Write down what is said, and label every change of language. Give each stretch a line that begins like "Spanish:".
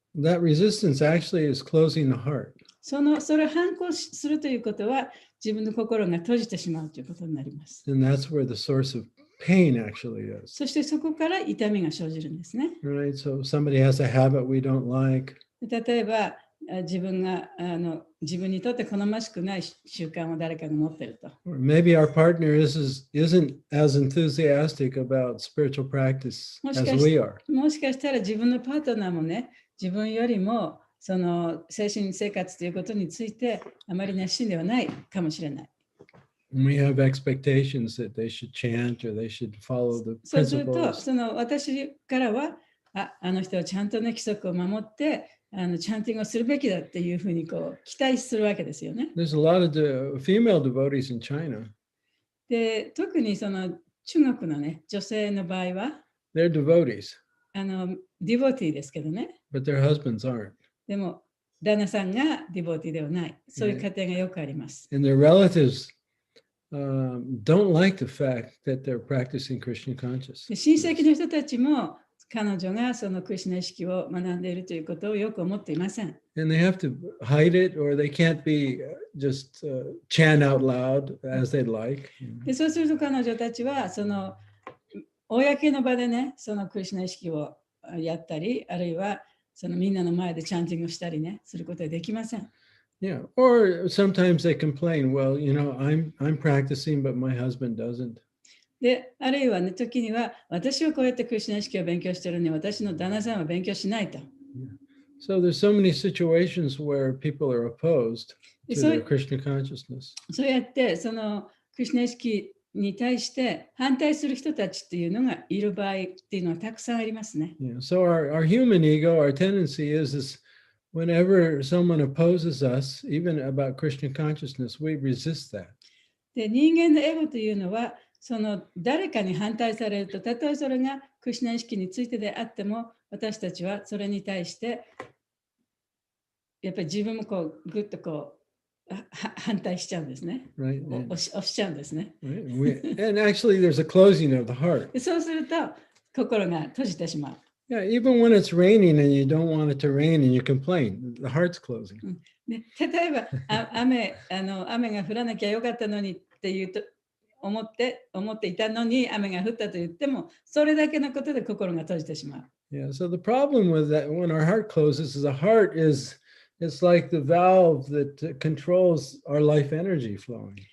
English: that resistance actually is closing the heart.
Japanese: それを反抗するということは自分の心が閉じてしまうということになります。
English: And that's where the source of pain actually is.
Japanese: そしてそこから痛みが生じるんですね。
English: Right? So somebody has a habit we don't like.
Japanese: 例えば自分にとって好ましくない習慣を誰かが持っていると。
English: Or maybe our partner isn't as enthusiastic about spiritual practice as we are.
Japanese: もしかしたら自分のパートナーもね、自分よりもその精神生活ということについてあまり熱心ではないかもしれない。
English: We have expectations that they should chant or they should follow the
Japanese: そうすると、
English: principles.
Japanese: その私からは、あの人はちゃんとね、規則を守って、チャンティングをするべきだっていうふうにこう期待するわけですよね。
English: There's a lot of female devotees in China.
Japanese: で、特にその中国のね、女性の場合は、
English: They're devotees,
Japanese: ディボティですけどね。
English: but their husbands aren't.
Japanese: でも、旦那さんがディボティではない。そういう家庭がよくあります。
English: And their relatives don't like the fact that they're practicing Krishna
Japanese: で
English: consciousness.
Japanese: 親戚の人たちも彼女がそのクリシュナ意識を学んでいるということをよく思っていません。
English: And they have to hide it or they can't be just chant out loud as they'd like.
Japanese: でそうすると彼女たちはその公の場でね、そのクリシュナ意識をやったり、あるいはそのみんなの前でチャンティングをしたりね、することはできません。
English: Yeah. Or sometimes they complain, well, you know, I'm practicing, but my husband doesn't.
Japanese: で、あるいはね、時には私はこうやってクリシュナ意識を勉強しているのに、私の旦那さんは勉強しないと。
English: So there's so many situations where people are opposed to So- their Krishna consciousness.
Japanese: そうやってそのクリシュナ意識に対して反対する人たちっていうのがいる場合っていうのはたくさんありますね。
English: Yeah. So our human ego, our tendency is whenever someone opposes us, even about Krishna consciousness, we resist that.
Japanese: で、人間のエゴというのは、その誰かに反対されると、たとえそれがクリシュナ意識についてであっても、私たちはそれに対して、やっぱり自分もこう、ぐっとこう、反対しちゃうんですね。
English: Right.
Japanese: 押しちゃうんですね。
English: Right? And actually, there's a closing of the heart.
Japanese: でそうすると、心が閉じてしまう。
English: Yeah, even when it's raining and you don't want it to rain and you complain, the heart's closing.
Japanese: で例えば雨が降らなきゃよかったのにっていうと思っていたのに雨が降ったと言ってもそれだけのことで心が閉じてしまう。
English: Yeah. So the problem with that, when our heart closes, is the heart it's like the valve that controls our life energy flowing.